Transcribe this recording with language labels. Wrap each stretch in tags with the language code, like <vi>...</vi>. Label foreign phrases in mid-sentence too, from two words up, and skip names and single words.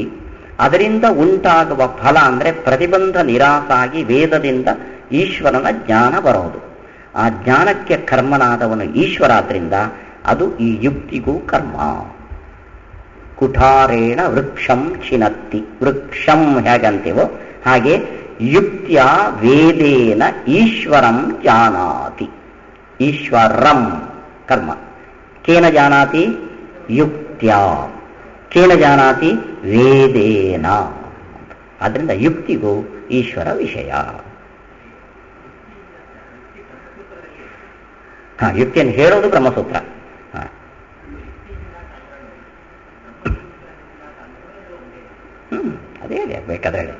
<kn>ಅದರಿಂದ ಉಂಟಾಗುವ ಫಲ ಅಂದ್ರೆ ಪ್ರತಿಬಂಧ ನಿರಾಸಾಗಿ ವೇದದಿಂದ ಈಶ್ವರನ ಜ್ಞಾನ ಬರೋದು. ಆ ಜ್ಞಾನಕ್ಕೆ ಕರ್ಮನಾದವನು ಈಶ್ವರ. ಆದ್ರಿಂದ ಅದು ಈ ಯುಕ್ತಿಗೂ ಕರ್ಮ.</kn> <sa>ಕುಠಾರೇಣ ವೃಕ್ಷಂ ಚಿನತ್ತಿ. ವೃಕ್ಷಂ</sa> <kn>ಹೇಗಂತೀವೋ ಹಾಗೆ</kn> <sa>ಯುಕ್ತ್ಯ ವೇದೇನ ಈಶ್ವರಂ ಜಾನಾತಿ. ಈಶ್ವರಂ ಕರ್ಮ. ಕೇನ ಜಾನಾತಿ? ಯುಕ್ತ್ಯ. ಕೇನ ಜಾನಾತಿ?</sa> <kn>ವೇದೇನ. ಆದ್ರಿಂದ ಯುಕ್ತಿಗೂ ಈಶ್ವರ ವಿಷಯ. ಯುಕ್ತಿಯನ್ನು ಹೇಳೋದು ಬ್ರಹ್ಮಸೂತ್ರ. ಅದೇ ಹೇಳಿ, ಬೇಕಾದ್ರೆ ಹೇಳಿ.</kn>